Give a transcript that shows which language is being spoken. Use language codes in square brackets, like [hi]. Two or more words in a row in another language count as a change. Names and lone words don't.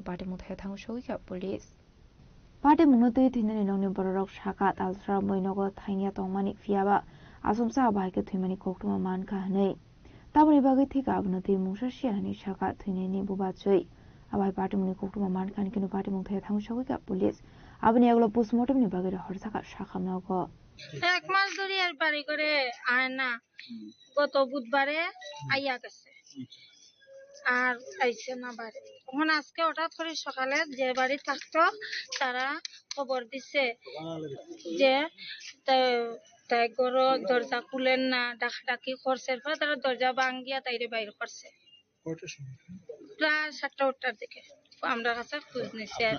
[trp] party mung thai thang soi ka police party mung no tei thinani nongni borok saka talsra moinogo thainia tongmani fiaba asumsa abai ke thimani koktuma man kha nei tabuni bagai thika abno tei mungsa siani saka thinani buba choi abai party muni koktuma man khan kinu party mung thai thang soi ka police abni aglo postmortem ni bagai horsaka shakamnogo [bn] এক মাস ধরে আর বাড়ি করে আয় না গত বুধবারে আইয়া গেছে আর আইছে না বাড়ি তখন আজকে হঠাৎ করে সকালে যে বাড়ি থাকতো তারা খবর দিছে যে তাই গরো দরজা খুলেন না ডাকাডাকি করছে তারা দরজা ভাঙ্গিয়া তাইরে বাইর করছে প্রায় 7টা দিকে আমরা কাছে খোঁজ নিছি আর